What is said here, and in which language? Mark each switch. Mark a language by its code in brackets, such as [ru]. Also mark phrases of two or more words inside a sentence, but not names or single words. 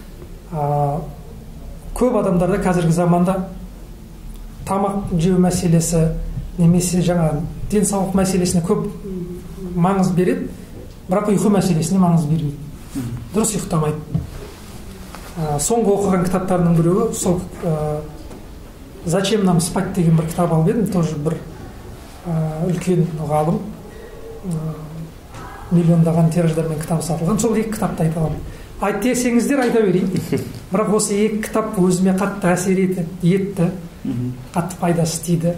[kk] Көп адамдарда қазіргі заманда тамақ жеу мәселесі немесе жаңа денсаулық мәселесіне көп маңыз береді, бірақ ұйқы мәселесіне маңыз бермейді. Дұрыс ұйықтамайды. Соңғы оқыған кітаптарының біреуі сол «Зачем нам спать» деген бір кітап алып едім, тоже бір үлкен ғалым, миллиондаған тираждармен кітап сатылған. Сол екі кітапты айта аламын. Айт десеңіздер айта берейін. Бірақ осы екі кітап өзіме қатты әсер етті, қатты пайдасы тиді.